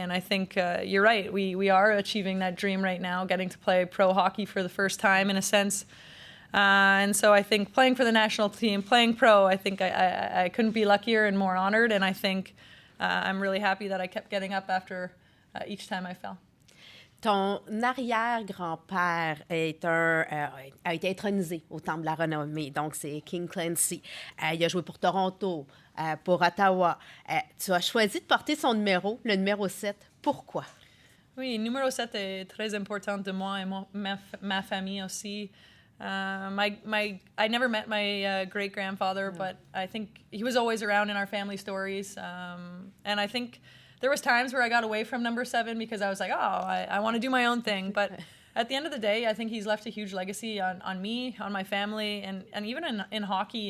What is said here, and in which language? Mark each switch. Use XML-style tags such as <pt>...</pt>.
<en>And I think you're right. We are achieving that dream right now, getting to play pro hockey for the first time, in a sense. And so I think playing for the national team, playing pro, I think I couldn't be luckier and more honored. And I think I'm really happy that I kept getting up after each time I fell.</en> <fr>Ton arrière-grand-père a été intronisé au Temple de la Renommée, donc c'est King Clancy. Il a joué pour Toronto, pour Ottawa. Tu as choisi de porter son numéro, le numéro 7. Pourquoi? Oui, numéro 7 est très important de moi et ma famille aussi.</fr> <en>I never met my great-grandfather, but I think he was always around in our family stories. And I think there was times where I got away from number 7 because I was like, I want to do my own thing. But at the end of the day, I think he's left a huge legacy on me, on my family, and even in hockey.</en>